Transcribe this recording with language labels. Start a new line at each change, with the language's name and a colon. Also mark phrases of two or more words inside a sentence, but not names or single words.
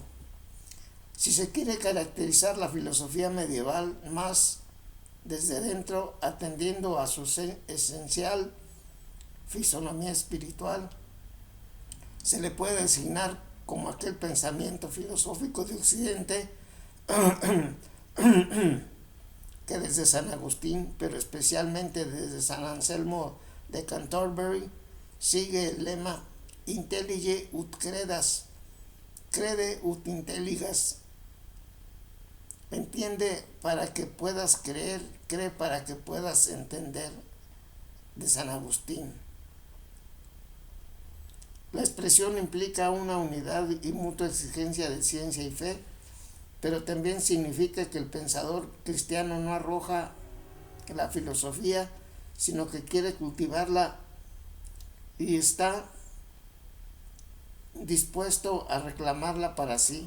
Spanish: Si se quiere caracterizar la filosofía medieval más desde dentro, atendiendo a su esencial fisonomía espiritual, se le puede designar como aquel pensamiento filosófico de Occidente que desde San Agustín, pero especialmente desde San Anselmo de Canterbury, sigue el lema
Latin: intellige ut credas, crede ut intelligas.
Spanish: Entiende para que puedas creer, cree para que puedas entender, de San Agustín. La expresión implica una unidad y mutua exigencia de ciencia y fe, pero también significa que el pensador cristiano no arroja la filosofía, sino que quiere cultivarla y está dispuesto a reclamarla para sí.